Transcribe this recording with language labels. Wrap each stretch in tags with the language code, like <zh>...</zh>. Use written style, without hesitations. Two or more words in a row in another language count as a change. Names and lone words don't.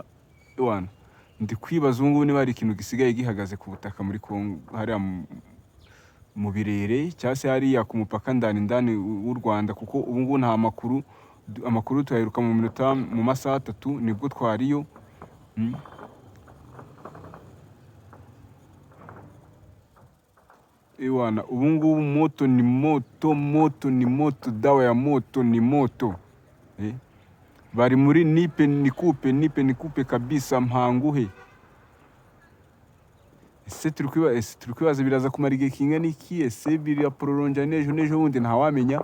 <rw>Ndi kwibaza ubu ngubu niba hari ikintu gisigaye gihagaze ku butaka muri Kongo, hariya mu Birere, cyangwa se hariya ku mupaka ndani w'u Rwanda. Kuko ubu ngubu nta amakuru tuyaheruka mu masaha 3 nibwo twariyo. Ubu ngubu</rw> <sw>moto ni moto, dawa ya moto ni moto.</sw> <rw>Bari muri</rw> <sw>nipe nikupe</sw> <rw>kabisa, mpanguhe. ese turi kwibaza biraza kumara igihe kingana iki, ese biraprolonja n'ejo bundi ntawamenya.</rw>